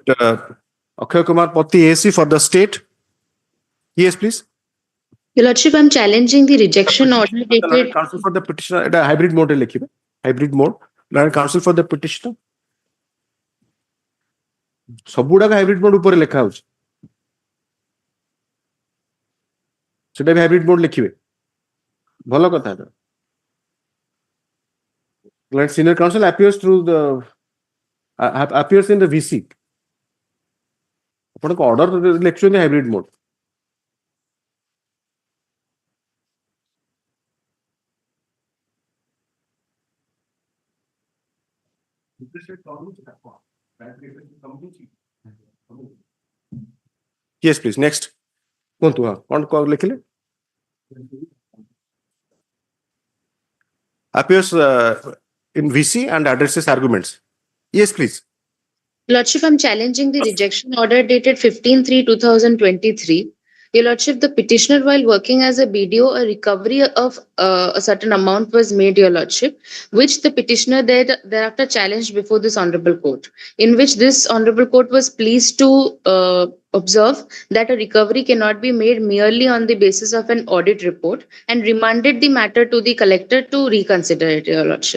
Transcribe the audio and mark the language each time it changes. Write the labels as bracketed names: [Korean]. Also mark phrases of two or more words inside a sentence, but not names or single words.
[English] Akshay Kumar Patti AC for the state. Yes, please. Your Lordship, I'm challenging the rejection order The learned dated. counsel for the petitioner. It hybrid mode lekhibe. Hybrid mode. Learned counsel for the petitioner. [Odia] ସବୁଗୁଡାକ [English] hybrid mode [Odia] ଉପରେ ଲେଖା ହଉଛି. ସେଟା ବି [English] hybrid mode [Odia] ଲେଖିବେ. ଭଲ କଥା ଏଟା. [English] Like senior counsel appears through the appears in the VC. [Odia] ଆପଣଙ୍କ order ଲେଖୁଛନ୍ତି [English] hybrid mode. Yes, please. Next. [Odia] କୁହନ୍ତୁ କଣ ଲେଖିଲେ? [English] Appears in VC and addresses arguments. Yes, please. Lordship, I'm challenging the rejection order dated 15/3/2023. Your Lordship, the petitioner, while working as a BDO, a recovery of a certain amount was made, Your Lordship, which the petitioner thereafter challenged before this Honorable Court, in which this Honorable Court was pleased to observe that a recovery cannot be made merely on the basis of an audit report and remanded the matter to the collector to reconsider it, Your Lordship.